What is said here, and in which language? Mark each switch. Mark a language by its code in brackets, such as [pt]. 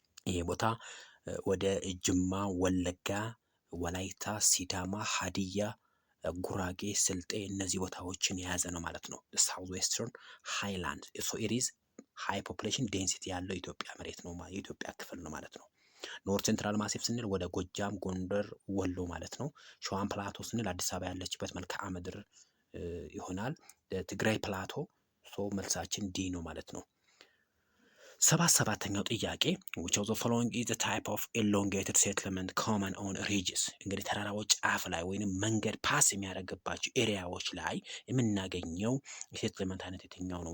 [am] ይሄ ቦታ ወደ ጅማ፣ ወለጋ፣ ወላይታ፣ ሲዳማ፣ ሀዲያ፣ ጉራጌ፣ ስልጤ እነዚህ ቦታዎችን የያዘ ነው ማለት ነው። ሳውዝ ዌስተርን ሃይላንድ [en] ሶ ኢት ኢዝ ሃይ ፖፑሌሽን ዴንሲቲ [am] ያለው የኢትዮጵያ መሬት ነው፣ የኢትዮጵያ ክፍል ነው ማለት ነው። ኖርት ሴንትራል ማሲፍ ስንል ወደ ጎጃም፣ ጎንደር፣ ወሎ ማለት ነው። ሸዋን ፕላቶ ስንል አዲስ አበባ ያለችበት መልክዓ ምድር ይሆናል። ትግራይ ፕላቶ ሶ መልሳችን ዲ ነው ማለት ነው። ሰባተኛው ጥያቄ [en] which of the following is the type of elongated settlement common on ridges? [am] እንግዲህ ተራራዎች ጫፍ ላይ ወይንም መንገድ ፓስ የሚያደርግባቸው ኤሪያዎች ላይ የምናገኘው የሴትልመንት አይነት የትኛው ነው?